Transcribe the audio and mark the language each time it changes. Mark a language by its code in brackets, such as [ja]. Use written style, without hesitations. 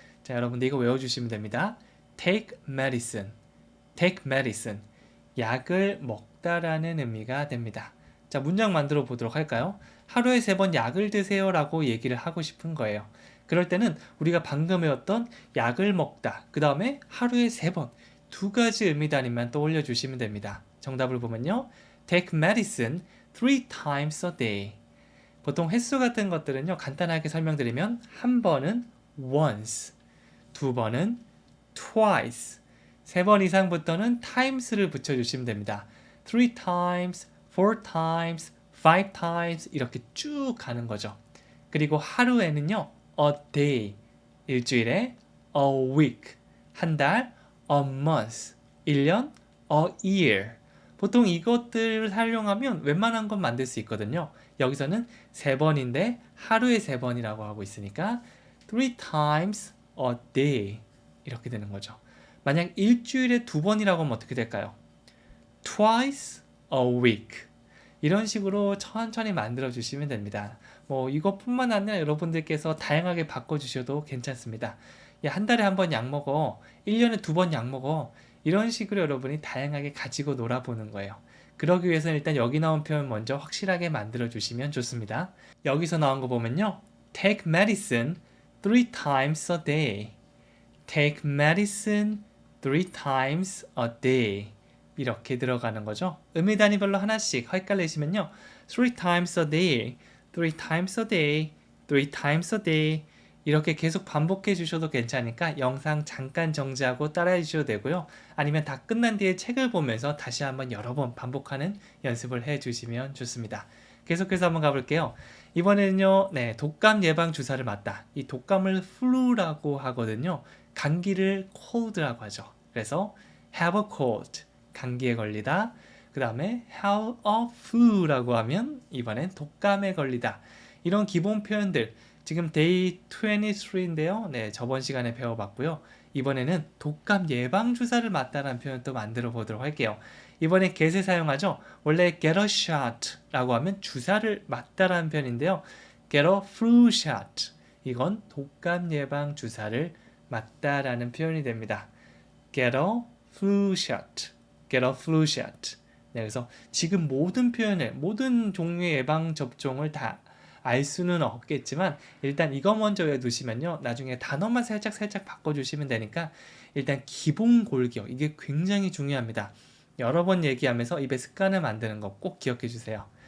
[ko] 자, 여러분들 이거 외워주시면 됩니다. [en] take medicine, take medicine, [ko] 약을 먹다라는 의미가 됩니다. 자, 문장 만들어 보도록 할까요? 하루에 3번 약을 드세요 라고 얘기를 하고 싶은 거예요. 그럴 때는 우리가 방금 외웠던 약을 먹다, 그 다음에 하루에 3번, 2가지 의미 단위만 떠올려 주시면 됩니다. 정답을 보면요, [en] take medicine 3 times a day. [ko] 보통 횟수 같은 것들은요, 간단하게 설명드리면 한 번은 once, 2번은 twice, 3번 이상부터는 times를 붙여주시면 됩니다. [en] 3 times, 4 times, 5 times [ko] 이렇게 쭉 가는 거죠. 그리고 하루에는요, a day, 일주일에 a week, 한 달, a month, 1년, a year. 보통 이것들을 활용하면 웬만한 건 만들 수 있거든요. 여기서는 3번인데 하루에 3번이라고 하고 있으니까 [en] 3 times a day [ko] 이렇게 되는 거죠. 만약 일주일에 2번이라고 하면 어떻게 될까요? [en] twice a week. [ko] 이런 식으로 천천히 만들어 주시면 됩니다. 뭐 이것뿐만 아니라 여러분들께서 다양하게 바꿔주셔도 괜찮습니다. 야, 한 달에 한 번 약 먹어, 1년에 2번 약 먹어, 이런 식으로 여러분이 다양하게 가지고 놀아보는 거예요. 그러기 위해서는 일단 여기 나온 표현 먼저 확실하게 만들어 주시면 좋습니다. 여기서 나온 거 보면요, [en] take medicine 3 times a day, take medicine 3 times a day, [ko] 이렇게 들어가는 거죠. 의미 단위별로 하나씩 헷갈리시면요, [en] 3 times a day, [ko] 3 times a day, 3 times a day 이렇게 계속 반복해 주셔도 괜찮으니까 영상 잠깐 정지하고 따라해 주셔도 되고요. 아니면 다 끝난 뒤에 책을 보면서 다시 한번 여러 번 반복하는 연습을 해 주시면 좋습니다. 계속해서 한번 가볼게요. 이번에는요, 독감 예방 주사를 맞다. 이 독감을 flu라고 하거든요. 감기를 cold라고 하죠. 그래서 [en] have a cold, [ko] 감기에 걸리다. 그 다음에 [en] have a flu [ko] 라고 하면 이번엔 독감에 걸리다. 이런 기본 표현들 지금 데이 23인데요. 저번 시간에 배워봤고요. 이번에는 독감 예방 주사를 맞다라는 표현도 만들어 보도록 할게요. 이번에 get을 사용하죠. 원래 [en] get a shot [ko] 라고 하면 주사를 맞다라는 표현인데요. [en] get a flu shot, [ko] 이건 독감 예방 주사를 맞다라는 표현이 됩니다. [en] get a flu shot, get a flu shot. [ko] 그래서 지금 모든 표현을, 모든 종류의 예방 접종을 다 알 수는 없겠지만 일단 이거 먼저 외워두시면요, 나중에 단어만 살짝 바꿔주시면 되니까 일단 기본 골기어, 이게 굉장히 중요합니다. 여러 번 얘기하면서 입에 습관을 만드는 거 꼭 기억해 주세요.